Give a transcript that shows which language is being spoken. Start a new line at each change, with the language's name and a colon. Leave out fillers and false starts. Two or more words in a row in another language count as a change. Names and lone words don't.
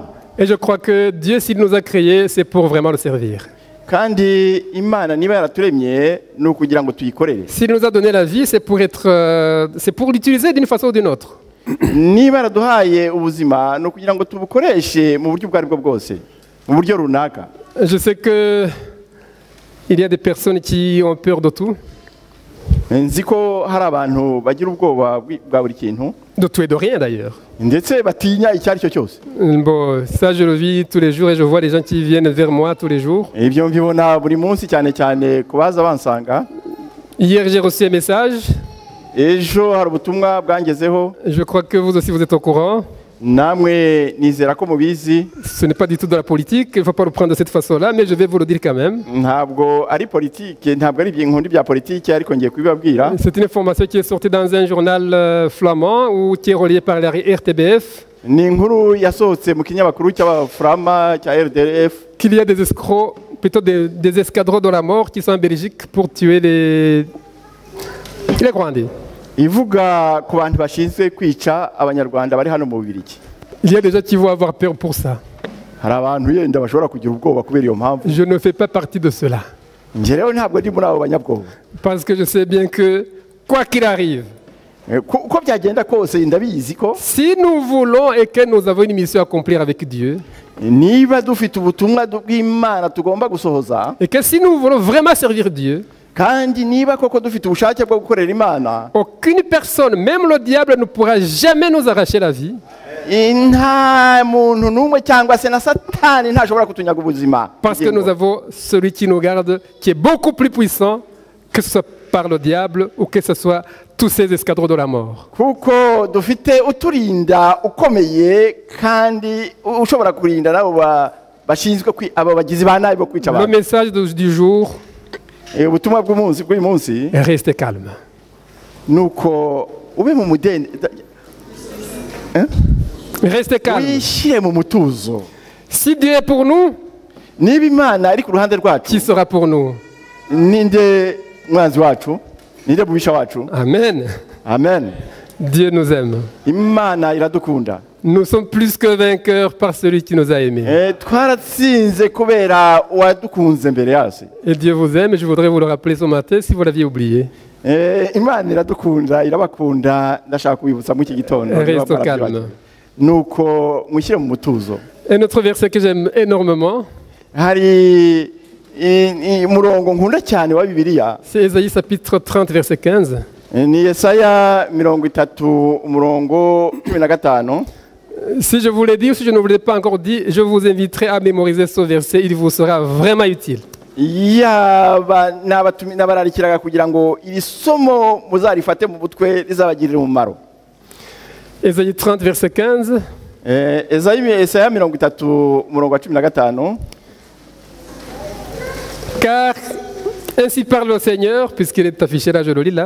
French: Et je crois que Dieu, s'il nous a créés, c'est pour vraiment le servir.
Kinyarwanda: Kandi Imana niba yaraturemye ni ukugira ngo tuyikorere.
French: S'il nous a donné la vie, c'est pour l'utiliser d'une façon ou d'une autre.
Kinyarwanda: Niba yaraduhaye ubuzima ni ukugira ngo tubukoreshe mu buryo ubwo aribwo bwose, mu buryo runaka.
French: Je sais que il y a des personnes qui ont peur de tout.
Kinyarwanda: Nzi ko hari abantu bagira ubwoba bwa buri kintu.
French: De tout et de rien d'ailleurs.
Kinyarwanda: Ndetse batinya icyo ari cyo cyose.
French: Bon, ça je le vis tous les jours et je vois les gens qui viennent vers moi tous les jours.
Kinyarwanda: Ibyo mbibona buri munsi cyane cyane kubaza bansanga.
French: Hier j'ai reçu un message.
Kinyarwanda: Ejo hari ubutumwa bwangezeho.
French: Je crois que vous aussi vous êtes au courant.
Kinyarwanda: Namwe nizera ko mubizi.
French: Ce n'est pas du tout de la politique, il ne faut pas le prendre de cette façon-là, mais je vais vous le dire quand même.
Kinyarwanda: Ntabwo ari politique, ntabwo ari ibintu bya politique ariko ngiye kubibabwira.
French: C'est une information qui est sortie dans un journal flamand ou qui est relié par la RTBF.
Kinyarwanda: Ni inkuru yasohotse mu kinyamakuru cy'Abaframa cya RDF.
French: Qu'il y a des escrocs, plutôt des escadrons de la mort qui sont en Belgique pour tuer les Rwandais.
Kinyarwanda: Ivuga ku bantu bashinzwe kwica abanyarwanda bari hano mu Bubiligi.
French: Il y a des gens qui vont avoir peur pour ça.
Kinyarwanda: Hari abantu yenda bashobora kugira ubwoba kubera iyo mpamvu.
French: Je ne fais pas partie de cela.
Kinyarwanda: Nje rero ntabwo ndi muri abo banyabwoba.
French: Parce que je sais bien que quoi qu'il arrive,
Kinyarwanda: ko byagenda kose ndabizi ko
French: si nous voulons et que nous avons une mission à accomplir avec Dieu,
Kinyarwanda: niba dufite ubutumwa bw'Imana tugomba gusohoza,
French: et que si nous voulons vraiment servir Dieu,
Kinyarwanda: kandi niba koko dufite ubushake bwo gukorera Imana,
French: aucune personne, même le diable, ne pourra jamais nous arracher la vie.
Kinyarwanda: Nta muntu n'umwe cyangwa se na Satani ntashobora kutunyaga ubuzima.
French: Parce que nous avons celui qui nous garde, qui est beaucoup plus puissant, que ce soit par le diable ou que ce soit tous ces escadrons de la mort.
Kinyarwanda: Kuko dufite uturinda ukomeye kandi ushobora kurinda nabo bashinzwe aba bagizi ba nabi bo kwica abantu.
French: Le message du jour,
Kinyarwanda: ubutumwa bw'uyu munsi,
French: restez calme.
Kinyarwanda: Nuko ube mu mudende.
French: Restez calme.
Kinyarwanda: Wishire mu mutuzo.
French: Si Dieu est pour nous,
Kinyarwanda: niba Imana ari ku ruhande rwacu,
French: qui sera pour nous?
Kinyarwanda: Ninde mwanzi wacu? Ninde bubisha wacu? Amen. Amen.
French: Dieu nous aime.
Kinyarwanda: Imana iradukunda.
French: Nous sommes plus que vainqueurs par celui qui nous a aimés.
Kinyarwanda: Twaratsinze kubera wadukunze mbere yase.
French: Et Dieu vous aime, et je voudrais vous le rappeler ce matin si vous l'aviez oublié.
Kinyarwanda: Imana iradukunda, irabakunda, ndashaka kubibutsa mu iki gitondo.
French: Reste calme.
Kinyarwanda: Nuko mushyire mu mutuzo.
French: Et notre verset que j'aime énormément,
Kinyarwanda: hari umurongo nkunda cyane wa Bibiliya.
French: C'est Ésaïe chapitre 30 verset 15.
Kinyarwanda: Ni Yesaya 30 umurongo 15.
French: Si je vous l'ai dit ou si je ne vous l'ai pas encore dit, je vous inviterai à mémoriser ce verset, il vous sera vraiment utile.
Kinyarwanda: Yaba nabararikiraga kugira ngo iri somo muzarifate mu butwe rizabagirira umumaro.
French: Ésaïe 30 verset 15.
Kinyarwanda: Yesaya 30 umurongo 15.
French: Car ainsi parle le Seigneur, puisqu'il est affiché là, je le lis là.